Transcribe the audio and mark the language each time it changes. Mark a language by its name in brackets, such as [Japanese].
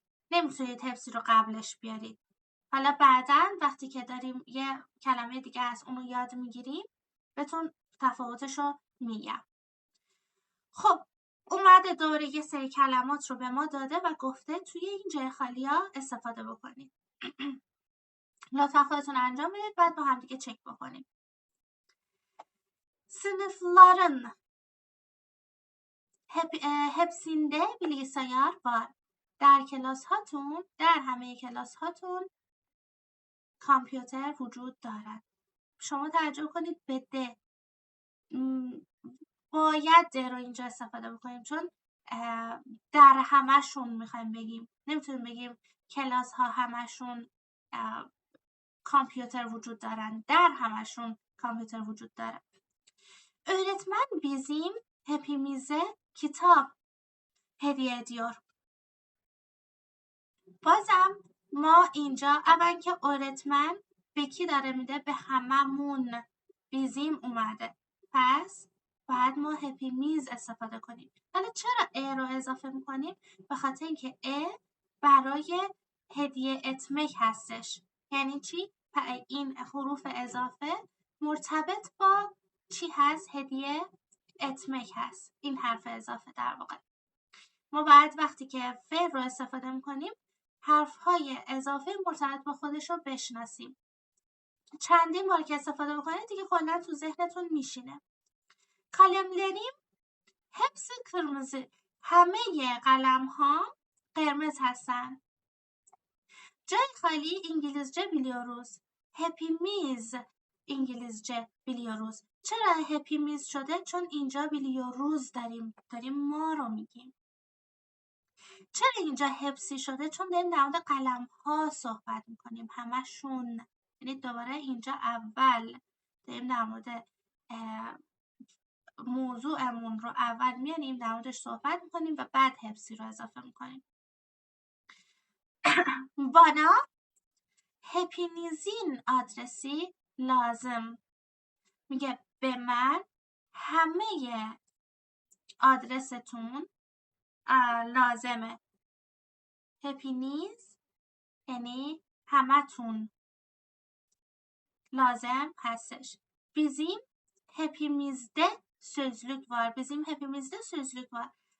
[Persian] نمیتونید hepsi رو قبلش بیارید. حالا بعداً وقتی که داریم یه کلمه دیگه از اونو یاد میگیریم بهتون تفاوتش رو میگم. خب اومده دوره یه سری کلمات رو به ما داده و گفته توی این جای خالی ها استفاده بکنید. لطفا خودتون انجام بدید بعد با هم دیگه چک بکنیم. [Turkish] sınıfların hepsinde bilgisayar var. [Persian] در کلاس هاتون، در همه کلاس هاتون کامپیوتر وجود دارد. شما توجه کنید به ده، باید ده رو اینجا استفاده بکنیم چون در همشون میخوایم بگیم. نمیتونیم بگیم کلاس ها همشون کامپیوتر وجود دارن، در همشون کامپیوتر وجود داره. [Turkish] öğretmen bizim hepimize kitap hediye ediyor. [Persian] بازم ما اینجا اول که öğretmen به کی داره میده؟ به هممون. bizim اومده، پس باید ما hepimiz استفاده کنیم. حالا چرا ا رو اضافه میکنیم؟ به خاطر اینکه ا برای هدیه اتمک هستش. یعنی چی؟ این حروف اضافه مرتبط با چی هست؟ هدیه اتمک هست. این حرف اضافه در واقع. ما باید وقتی که فعل رو استفاده میکنیم حرفهای اضافه مرتبط با خودش رو بشناسیم. چندین بار که استفاده بکنید دیگه کلا تو ذهنتون میشینه. [Turkish] kalemlerim hepsi kırmızı، [Persian] همه قلم ها قرمز هستن. جای خالی [Turkish] انگلیسیce biliyoruz. hepimiz انگلیسیce biliyoruz. [Persian] چرا hepimiz شده؟ چون اینجا biliyoruz داریم ما رو میگیم. چرا اینجا hepsi شده؟ چون داریم در مورد قلم ها صحبت میکنیم، همشون. یعنی دوباره اینجا اول داریم در مورد موضوعمون رو اول میانیم در موردش صحبت میکنیم و بعد hepsi رو اضافه میکنیم. [Turkish] bana hepinizin adresi lazım، [Persian] میگه به من همه آدرستون لازمه. hepiniz یعنی همتون لازم هستش. [Turkish] bizim hepimizde sözlük var. bizim hepimizde sözlük var.